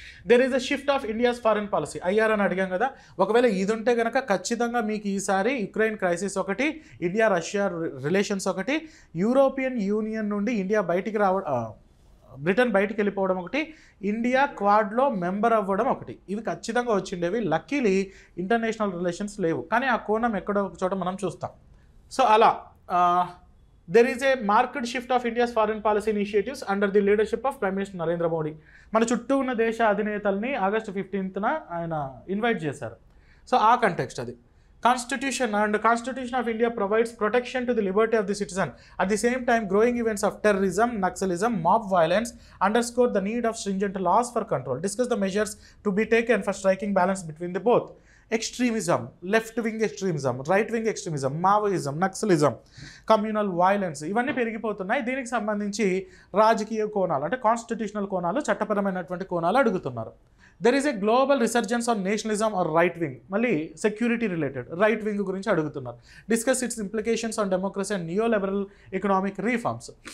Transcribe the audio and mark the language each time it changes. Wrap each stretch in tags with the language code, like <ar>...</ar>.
<en>There is a shift of India's foreign policy.</en> <te>అయ్యారు అని అడిగాం కదా. ఒకవేళ ఇది ఉంటే కనుక ఖచ్చితంగా మీకు ఈసారి యుక్రెయిన్ క్రైసిస్ ఒకటి, ఇండియా రష్యా రిలేషన్స్ ఒకటి, యూరోపియన్ యూనియన్ నుండి ఇండియా బయటికి బ్రిటన్ బయటికి వెళ్ళిపోవడం ఒకటి, ఇండియా క్వాడ్లో మెంబర్ అవ్వడం ఒకటి, ఇవి ఖచ్చితంగా వచ్చిండేవి. లక్కీలీ ఇంటర్నేషనల్ రిలేషన్స్ లేవు, కానీ ఆ కోణం ఎక్కడో ఒక చోట మనం చూస్తాం. సో అలా</te> <en>there is a marked shift of India's foreign policy initiatives under the leadership of Prime Minister Narendra Modi.</en> <te>మన చుట్టూ ఉన్న దేశ అధినేతల్ని ఆగస్టు 15న ఆయన ఇన్వైట్ చేశారు. సో ఆ కంటెక్స్ట్ అది.</te> <en>Constitution of India provides protection to the liberty of the citizen. At the same time, growing events of terrorism, Naxalism, mob violence underscore the need of stringent laws for control. Discuss the measures to be taken for striking balance between the both. Extremism, left-wing extremism, right-wing extremism, Maoism, Naxalism, communal violence</en> <te>ఇవన్నీ పెరిగిపోతున్నాయి. దీనికి సంబంధించి రాజకీయ కోణాలు అంటే constitutional కోణాలు, చట్టపరమైనటువంటి కోణాలు అడుగుతున్నారు.</te> <en>There is a global resurgence on nationalism or right wing.</en> <te>మళ్ళీ సెక్యూరిటీ రిలేటెడ్ రైట్ వింగ్ గురించి అడుగుతున్నారు.</te> <en>Discuss its implications on democracy and neo liberal economic reforms.</en>